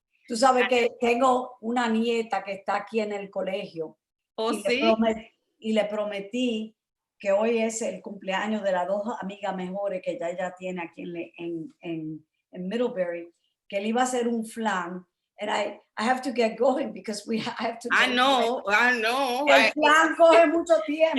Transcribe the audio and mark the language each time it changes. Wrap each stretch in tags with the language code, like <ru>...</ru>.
<es>Tú sabes que tengo una nieta que está aquí en el colegio. Oh, y, sí. le prometí que hoy es el cumpleaños de las dos amigas mejores que ella tiene aquí en Middlebury, que le iba a hacer un flan.</es> <en>And I have to get going because I have to. I know.</en> <es>El flan coge mucho tiempo.</es>